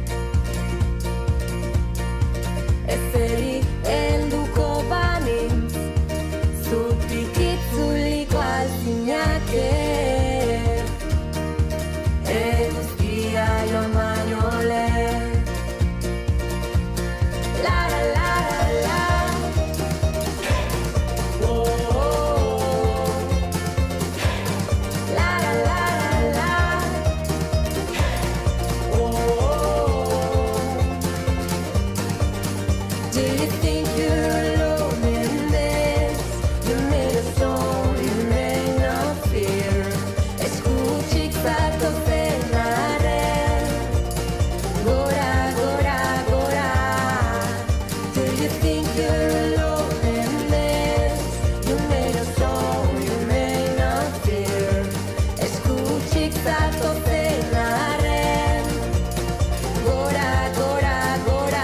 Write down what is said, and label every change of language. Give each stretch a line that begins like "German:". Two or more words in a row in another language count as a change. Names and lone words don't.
Basque: Ezeri helduko banintz, zutik itzuliko alzinake. Eguzkia joan baino lehen. La la la la la. Oh, oh, oh. La la la la la. Oh, oh, oh.
English: Do you think you're alone in this? You made a song, you may not fear.
Basque: Eskutik zatozenaren, gora, gora, gora.
English: Do you think you're alone in this? You made a song, you may not fear.
Basque: Eskutik zatozenaren, gora, gora, gora.